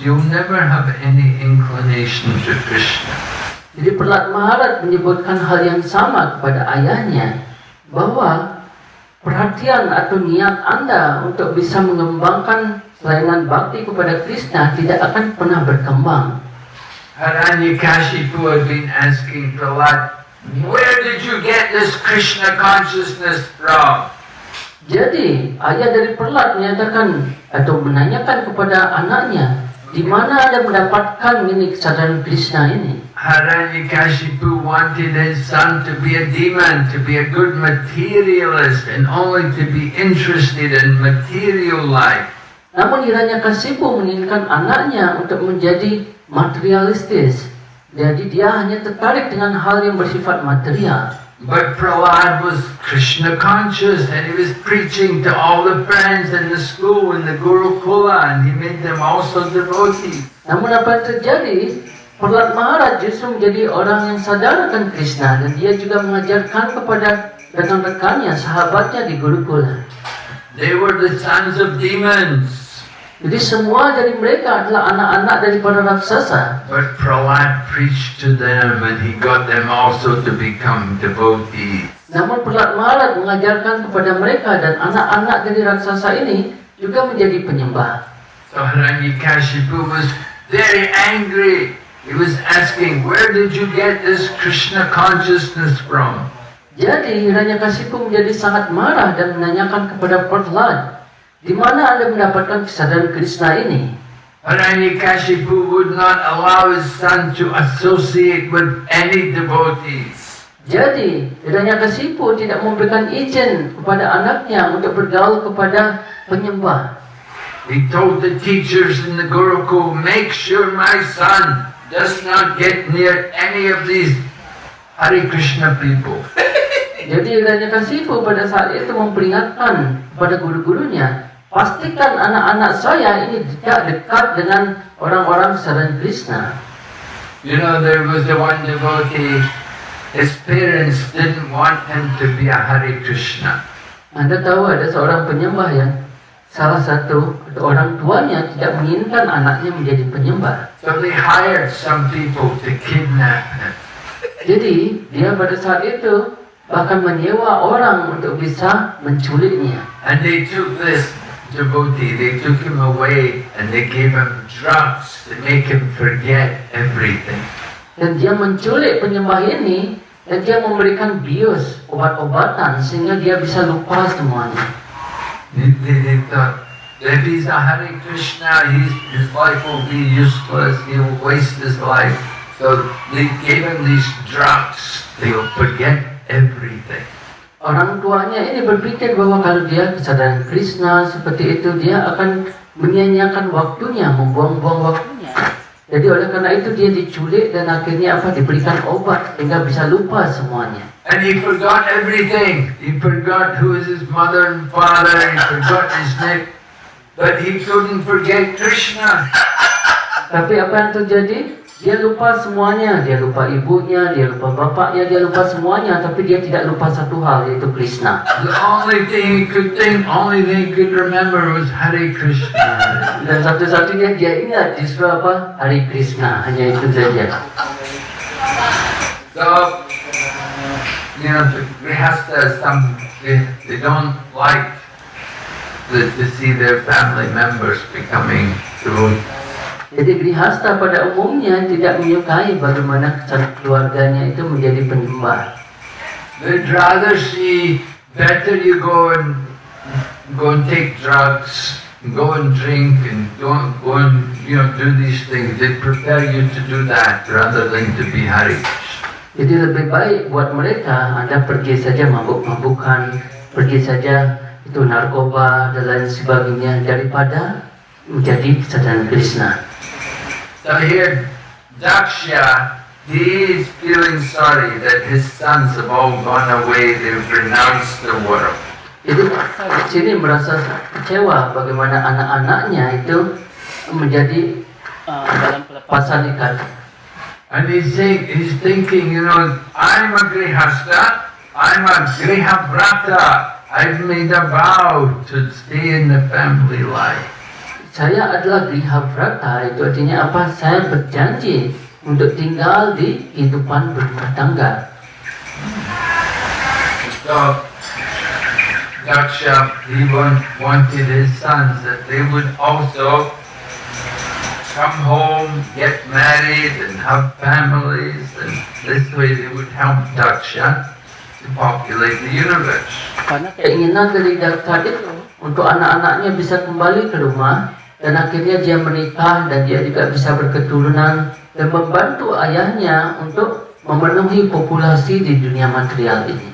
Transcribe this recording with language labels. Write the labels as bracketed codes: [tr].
[en] You'll never have any inclination to Krishna. [id] Jadi Prahlad Maharaj menyebutkan hal yang sama kepada ayahnya, bahwa perhatian atau niat Anda untuk bisa mengembangkan pelayanan bakti kepada Krishna tidak akan pernah berkembang. [en] Hiranyakashipu had been asking Prahlad, where did you get this Krishna consciousness from? [id] Jadi ayah dari Prahlad menyatakan atau menanyakan kepada anaknya, di mana Anda mendapatkan ini kesadaran Krishna ini? [en] Hiranyakashipu wanted his son to be a demon, to be a good materialist, and only to be interested in material life. [id] Namun Hiranyakasipu menginginkan anaknya untuk menjadi materialistis. Jadi dia hanya tertarik dengan hal yang bersifat material. [en] But Prahlad was Krishna conscious, and he was preaching to all the friends in the school in the Gurukula, and he made them also devotees. [id] Namun apa yang terjadi? Prahlad Maharaj justru menjadi orang yang sadar akan Krishna, dan dia juga mengajarkan kepada rekan-rekannya, sahabatnya di Gurukula. [en] They were the sons of demons. [id] Jadi semua dari mereka adalah anak-anak daripada raksasa. [en] But Prahlad preached to them, and he got them also to become devotees. [id] Namun Prahlad Maharaj mengajarkan kepada mereka dan anak-anak dari raksasa ini juga menjadi penyembah. [en] So Hiranyakashipu was very angry. He was asking, where did you get this Krishna consciousness from? [id] Jadi Hiranyakasipu menjadi sangat marah dan menanyakan kepada Prahlad, di mana Anda mendapatkan kesadaran Krishna ini? [en] Hiranyakashipu would not allow his son to associate with any devotees. [id] Jadi Hiranyakasipu tidak memberikan izin kepada anaknya untuk bergaul kepada penyembah. [en] He told the teachers in the Gurukul, make sure my son does not get near any of these Hare Krishna people. [id] Jadi Hiranyakasipu pada saat itu memperingatkan kepada guru-gurunya, pastikan anak-anak saya ini tidak dekat dengan orang-orang kesadaran Krishna. [en] You know, there was the one devotee, his parents didn't want him to be a Hare Krishna. [id] Anda tahu ada seorang penyembah yang salah satu orang tuanya tidak menginginkan anaknya menjadi penyembah. [en] So they hired some people to kidnap him. [id] Jadi dia pada saat itu bahkan menyewa orang untuk bisa menculiknya. [en] And they took this devotee, they took him away and they gave him drugs to make him forget everything. [id] Dan dia menculik penyembah ini dan dia memberikan bius, obat-obatan sehingga dia bisa lupa semuanya. [en] They thought, if he's a Hare Krishna, his life will be useless, he will waste his life. So they gave him these drugs, they will forget everything. [id] Orang tuanya ini berpikir bahwa kalau dia kesadaran Krishna seperti itu, dia akan menyia-nyiakan waktunya, membuang-buang waktunya. Jadi oleh karena itu dia diculik dan akhirnya diberikan obat sehingga bisa lupa semuanya. [en] And he forgot everything. He forgot who is his mother and father, he forgot his name. But he couldn't forget Krishna. [id] Tapi apa yang terjadi? Dia lupa semuanya. Dia lupa ibunya, dia lupa bapaknya, dia lupa semuanya. Tapi dia tidak lupa satu hal, yaitu Krishna. [en] The only thing he could think, only thing he could remember was Hare Krishna. [id] Dan satu-satunya dia ingat justru apa? Hare Krishna. Hanya itu saja. [en] So, you know, the grihastas, they don't like to see their family members becoming devotees. [id] Jadi grihasta pada umumnya tidak menyukai bagaimana keluarganya itu menjadi penyembah. [en] They'd rather see better you go and take drugs go and drink and go and do these things. They prepare you to do that rather than to be Hare Krishna. [id] Jadi lebih baik buat mereka Anda pergi saja mabuk-mabukan, pergi saja itu narkoba dan lain sebagainya daripada menjadi kesadaran Krishna. [en] So here, Daksha, he is feeling sorry that his sons have all gone away. They've renounced the world. [id] Jadi di sini merasa kecewa bagaimana anak-anaknya itu menjadi dalam pelepasan ikat. [en] And he's thinking, I'm a grihasta, I'm a grihavrata. I've made a vow to stay in the family life. [id] Saya adalah grihavrata, itu artinya apa? Saya berjanji untuk tinggal di kehidupan berumah tangga. [en] So, Daksha, he wanted his sons that they would also come home, get married, and have families, and this way they would help Daksha to populate the universe. [id] Karena keinginan dari Daksha itu untuk anak-anaknya bisa kembali ke rumah, dan akhirnya dia menikah dan dia juga bisa berketurunan dan membantu ayahnya untuk memenuhi populasi di dunia material ini.